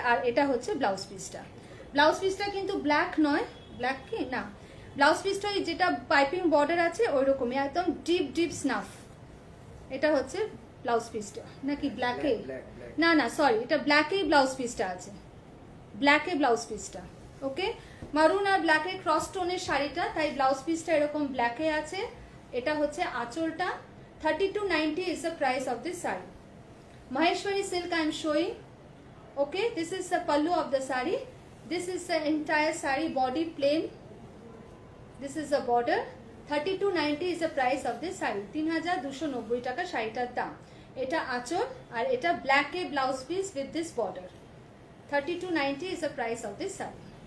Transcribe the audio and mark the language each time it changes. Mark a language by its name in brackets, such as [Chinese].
[Bangla] আর এটা হচ্ছে ব্লাউজ পিসটা। ব্লাউজ পিসটা কিন্তু ব্ল্যাক নয়, ব্ল্যাক কি না, ব্লাউজ পিসটা যেটা পাইপিং বর্ডার আছে ওই রকমই একদম ডিপ ডিপ স্নাফ। এটা হচ্ছে ব্লাউজ পিসটা, নাকি ব্ল্যাকে? না না সরি, এটা ব্ল্যাকেই ব্লাউজ পিসটা আছে, ব্ল্যাকে ব্লাউজ পিসটা। ওকে, মারুন আর ব্ল্যাকের ক্রস টোনের শাড়িটা, তাই ব্লাউজ পিসটা এরকম ব্ল্যাকে আছে। এটা হচ্ছে আঁচলটা। [English] 3290 is the price of this saree. Maheshwari silk I am showing. Okay, this is the pallu of the saree. This is the entire saree, body plain. This is the border. 3290 is the price of this saree. [Bangla] 3290 টাকা শাড়িটার দাম। এটা আঁচল আর এটা ব্ল্যাকে blouse piece [English] With this border. 3290 is the price of this saree.